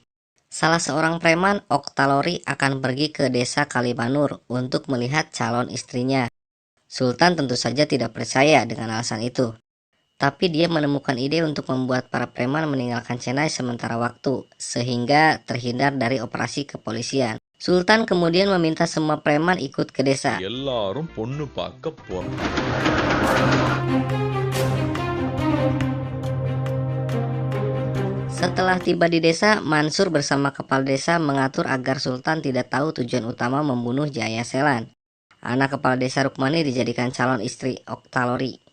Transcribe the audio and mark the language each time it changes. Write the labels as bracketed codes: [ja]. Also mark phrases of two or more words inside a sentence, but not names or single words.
[id] Salah seorang preman, Oktalori, akan pergi ke desa Kalimanur untuk melihat calon istrinya. Sultan tentu saja tidak percaya dengan alasan itu. Tapi dia menemukan ide untuk membuat para preman meninggalkan Chennai sementara waktu, sehingga terhindar dari operasi kepolisian. Sultan kemudian meminta semua preman ikut ke desa. [ta] எல்லாரும் பொண்ணு பார்க்க போறோம். [id] Setelah tiba di desa, Mansur bersama kepala desa mengatur agar Sultan tidak tahu tujuan utama membunuh Jaya Selan. Anak kepala desa Rukmani dijadikan calon istri Oktalori.